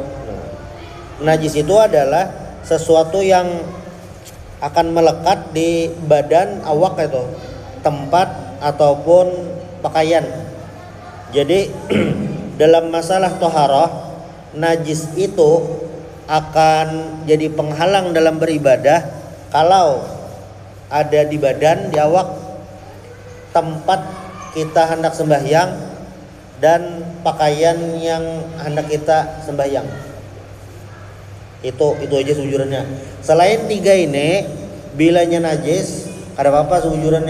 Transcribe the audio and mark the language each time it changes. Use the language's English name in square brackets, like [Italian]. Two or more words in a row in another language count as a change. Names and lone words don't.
[Indonesian] Najis itu adalah sesuatu yang akan melekat di badan, awak itu, tempat ataupun pakaian. Jadi dalam masalah toharoh, najis itu akan jadi penghalang dalam beribadah kalau ada di badan, di awak, tempat kita hendak sembahyang, dan pakaian yang hendak kita sembahyang. [Banjar] Itu aja seujurannya. Selain tiga ini, bilanya najis, ada apa seujurannya?